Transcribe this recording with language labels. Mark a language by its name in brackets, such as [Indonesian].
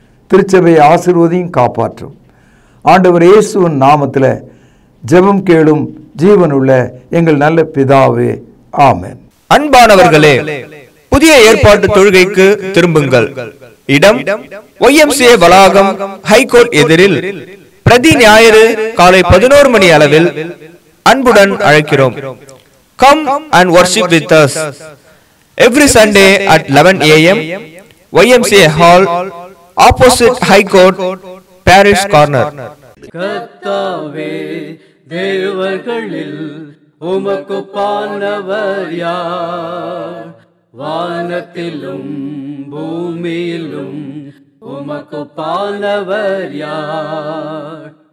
[Tamil] திருச்சபையை ஆசீர்வதியும் காப்பாற்றும். ஆண்டவர் இயேசுவின் நாமத்தில் ஜெபம் கேளும் ஜீவனுள்ள எங்கள் நல்ல பிதாவே, ஆமென். அன்பானவர்களே, புதிய ஏற்பாட்டு தொழுகைக்கு திரும்புங்கள். இடம் YMCA வளாகம், ஹைகோர்ட் எதிரில், பிரதி ஞாயிறு காலை 11 மணி அளவில் அன்புடன் அழைக்கிறோம். [English] Come and worship with us every Sunday at 11 a.m. YMCA Hall, opposite High Court, Parish Corner. [Tamil] கர்த்தாவே, தேவர்களில் உமக்கு பானவர் யார்? வானத்திலும் பூமியிலும் உமக்கு பானவர் யார்?